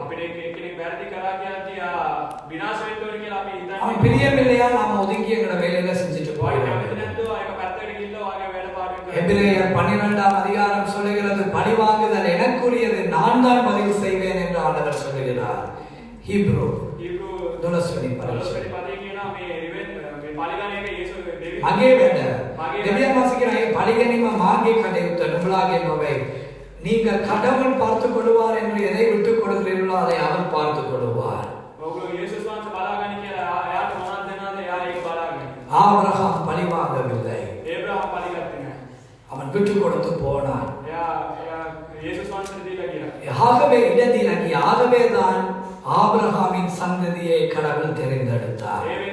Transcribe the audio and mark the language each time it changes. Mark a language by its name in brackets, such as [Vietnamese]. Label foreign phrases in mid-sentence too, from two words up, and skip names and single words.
[Tamil] அவன் பிரியமில்லையா நாம ஒதுங்கி எங்களை வேலையில செஞ்சுட்டு போயிடலாம். எபிரேயர் 12ஆம் அதிகாரம் சொல்லுகிறது, பழிவாங்குதல் எனக்குரியது, நான் தான் பதில் செய்வேன் என்று ஆண்டவர் சொல்லுகிறார். ஹீப்ரு 12 [Sinhala] පරිච්ඡේදය මගේ වැඩ දෙවියන් වහන්සේ කියන ඒ පරිගැනීම මාගේ කටයුත්ත නුඹලාගේ නොවේ. [Tamil] நீங்கள் கடவுள் பார்த்துக் கொள்வார் என்று எதை விட்டுக் கொடுக்கிறீர்களோ அதை அவர் பார்த்துக் கொள்வார். ஆபிரகாம் பழிவாங்கவில்லை, அவன் விட்டுக் கொடுத்து போனான். ஆகவே இடத்திலகி ஆகவேதான் ஆபிரகாமின் சந்ததியை கடவுள் தெரிந்தெடுத்தார்.